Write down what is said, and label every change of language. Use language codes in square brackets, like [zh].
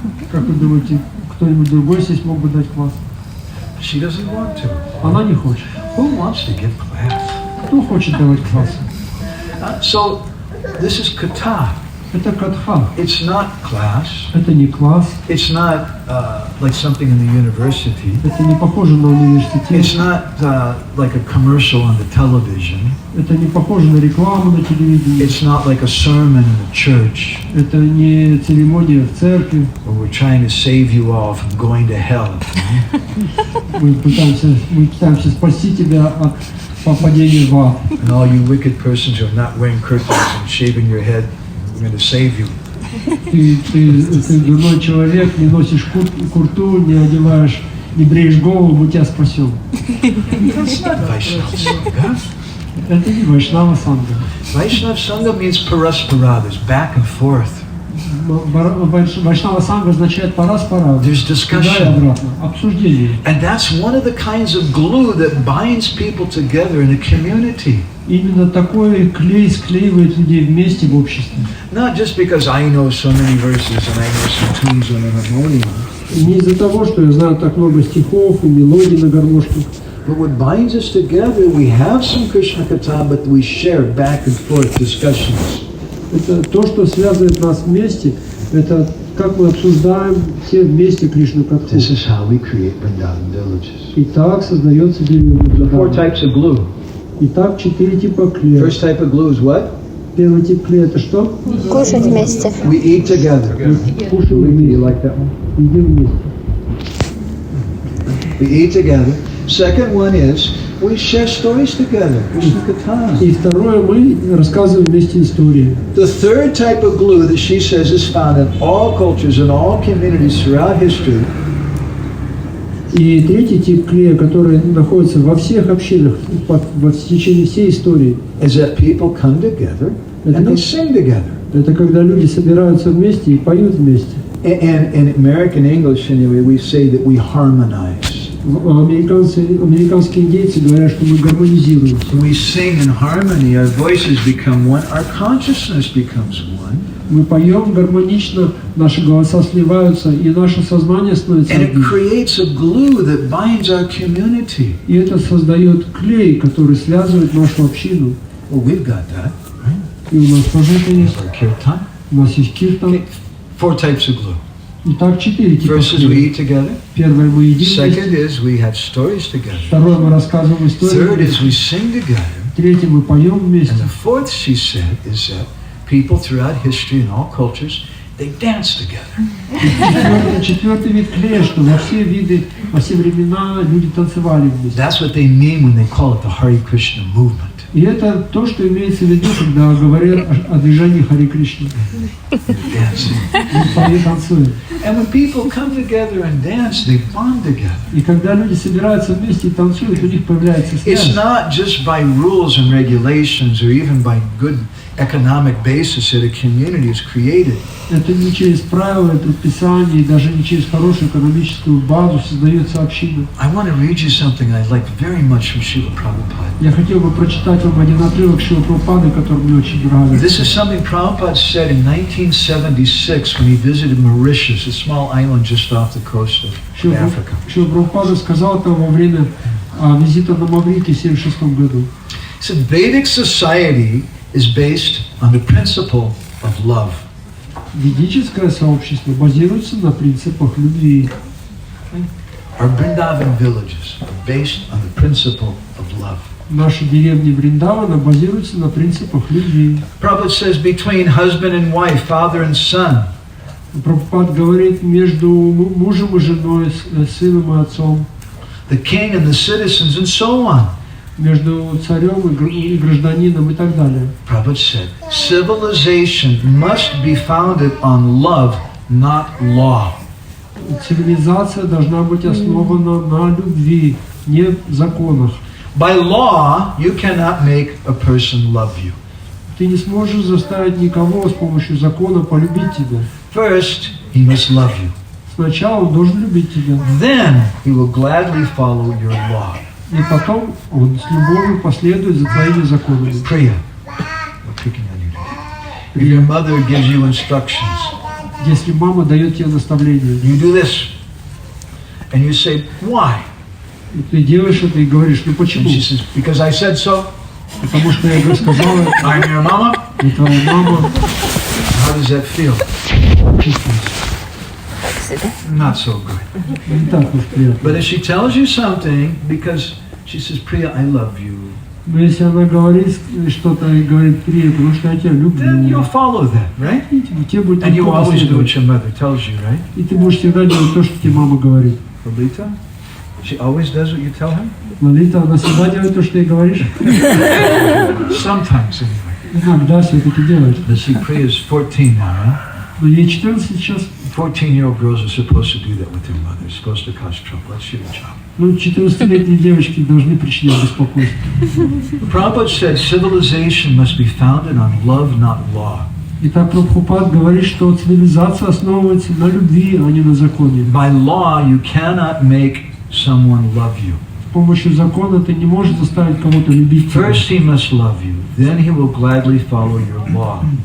[ru] Как вы думаете, кто-нибудь другой здесь мог бы дать класс? [en] She doesn't want to. [ru] Она не хочет. [en] Who wants to give class? [ru] Кто хочет давать классы? [en] So this is kata. [ru] Это катха. [en] It's not class. [ru] Это не класс. [en] It's not like something in the university. [ru] Это не похоже на университет. [en] It's not like a commercial on the television. [ru] Это не похоже на рекламу на телевидении. [en] It's not like a sermon in the church [ru] Это не церемония в церкви. [en] where we're trying to save you all from going to hell. [ru] Мы пытаемся спасти тебя от попадения в ад. [en] And all you wicked persons who are not wearing curtains and shaving your head, we're going to save you. [ru] Ты дурной человек, не носишь курту, не одеваешь, не бреешь голову, мы тебя спасем. [en] That's not Vaishnava Sangha. [ru] Это не Вайшнава Санга. [en] Vaishnava Sangha means parasparad, there's back and forth. [ru] Вайшнава Санга означает парас-парад. [en] There's [ru] Туда и [en] discussion. [ru] обратно. Обсуждение. [en] And that's one of the kinds of glue that binds people together in a community. [ru] Именно такой клей склеивает людей вместе в обществе. [en] Not just because I know so many verses and I know some tunes on an harmonium. [ru] И не из-за того, что я знаю так много стихов и мелодий на гармошке. [en] But what binds us together, we have some Krishna Katha, but we share back and forth discussions. [ru] Это то, что связывает нас вместе, это как мы обсуждаем все вместе Кришну Катху. [en] This is how we create Vrindavan villages. [ru] И так создается деревня [en] Four [ru] Вриндавана. [en] types of glue. [ru] Итак, 4 типа клея. [en] First type of glue is what? [ru] Первый тип клея это что? Кушать вместе. [en] We eat together. [ru] Кушаем [en] You [ru] вместе. [en] like that one? [ru] Едим вместе. [en] We eat together. Second one is we share stories together. Krishna Katha. [ru] И второе, мы рассказываем вместе истории. [en] The third type of glue that she says is found in all cultures and all communities throughout history [ru] И третий тип клея, который находится во всех общинах в течение всей истории, [en] is that people come together and they sing together. [ru] это когда люди собираются вместе и поют вместе. [en] And in American English, anyway, we say that we harmonize. [ru] Американские индейцы говорят, что мы гармонизируем. [en] We sing in harmony, our voices become one, our consciousness becomes one. [ru] Мы поем гармонично, наши голоса сливаются, и наше сознание становится [en] And it [ru] одним. [en] creates a glue that binds our community. [ru] И это создает клей, который связывает нашу общину. [en] Well, we've got that. [ru] И у нас тоже это есть. [en] Our kirtan. [ru] У нас есть киртан. [en] Okay. Four types of glue. [ru] Итак, 4 типа [en] First is we eat together. [ru] Первое мы едим [en] Second [ru] вместе. [en] is we have stories together. [ru] Второе мы рассказываем [en] Third [ru] историю. [en] is we sing together. [ru] Третье мы поем вместе. [en] And the fourth, she said, is that people throughout history and all cultures, they dance together. [ru] Четвертый вид клея, что во все виды, во все времена люди танцевали вместе. [en] That's what they mean when they call it the Hare Krishna movement. [ru] И это то, что имеется в виду, когда говорят о движении Хари Кришны. Танцуют. [en] And when people come together and dance, they bond together. [ru] И когда люди собираются вместе и танцуют, у них появляется связь. [en] It's not just by rules and regulations or even by good economic basis that a community is created. [ru] Это не через правила и предписания, и даже не через хорошую экономическую базу создается община. [en] I want to read you something I like very much from Srila Prabhupada. [ru] Я хотел бы прочитать вам один отрывок Шрила Прабхупады, который мне очень нравится. [en] This is something Prabhupada said in 1976 when he visited Mauritius, a small island just off the coast of Africa. [ru] Шрила Прабхупада сказал это во время визита на Маврикий в 1976 году. [en] He said, Vedic society is based on the principle of love. [ru] Ведическое сообщество базируется на принципах любви. [en] Our Vrindavan villages are based on the principle of love. [ru] Наши деревни Вриндавана базируются на принципах любви. [en] Prabhupada says between husband and wife, father and son. [ru] Прабхупад говорит между мужем и женой, сыном и отцом. [en] The king and the citizens and so on. [ru] Между царем и гражданином и так далее. [en] Prabhupada said, civilization must be founded on love, not law. [ru] Цивилизация должна быть основана на любви, не в законах. [en] By law, you cannot make a person love you. [ru] Ты не сможешь заставить никого с помощью закона полюбить тебя. [en] First, he must love you. [ru] Сначала он должен любить тебя. [en] Then he will gladly follow your law. [ru] И потом он с любовью последует за твоими законами. [en] Priya, we're picking on you today. If your mother gives you instructions, [ru] если мама дает тебе наставление, [en] you do this, and you say, why? [ru] И ты делаешь это и говоришь, ну почему? [en] And she says, because I said so. [ru] Потому что я сказала, [en] I'm your mama. [ru] И твоя мама. [en] How does that feel? Not so good. [ru] Не так уж приятно. [en] But if she tells you something, because she says, Priya, I love you. [ru] Но если она говорит что-то и говорит, Прия, потому что я тебя люблю, [en] then you'll follow that, right? [ru] Тебе будет [en] And you [ru] легко [en] always do what [ru] последовать. [en] your mother tells you, right? [ru] И ты будешь всегда делать то, что тебе мама говорит. [en] Lalita? She always does what you tell her? [ru] Лолита, она всегда делает то, что ей говоришь? [en] Sometimes, anyway. [ru] Иногда все-таки делает. [en] Let's see, Priya is 14 now, right? [ru] Но ей 14 сейчас. [en] 14-year-old girls are supposed to do that with their mother. It's supposed to cause trouble. Let's shoot a job. [ru] Ну, 14-летние девочки должны причинять беспокойство. [en] Prabhupada said civilization must be founded on love, not law. [ru] Итак, Прабхупад говорит, что цивилизация основывается на любви, а не на законе. [en] By law, you cannot make someone love you. [ru] С помощью закона ты не можешь заставить кого-то любить тебя. [en] First he must love you, then he will gladly follow your law.